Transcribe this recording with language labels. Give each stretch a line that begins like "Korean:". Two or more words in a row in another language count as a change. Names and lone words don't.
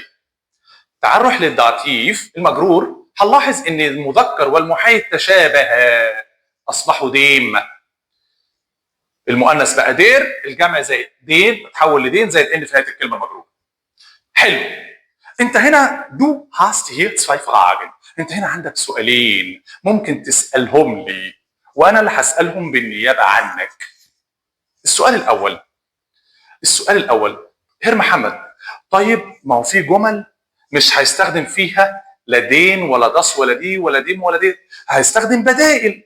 Arabic: تعال نروح للداتيف المجرور، هنلاحظ ان المذكر والمحايد تشابها، اصبحوا ديم. المؤنث بقى دير، الجمع زائد دين تحول لدين زائد ان في نهايه الكلمه المجروره. حلو. انت هنا
German: du hast hier zwei Fragen.
Arabic: انت هنا عندك سؤالين ممكن تسالهم لي وانا اللي هسالهم بالنيابه عنك. السؤال الاول هير محمد، طيب ما هو في جمل مش هيستخدم فيها لا دين ولا داس ولا دي ولا ديم ولا دي، هيستخدم بدائل.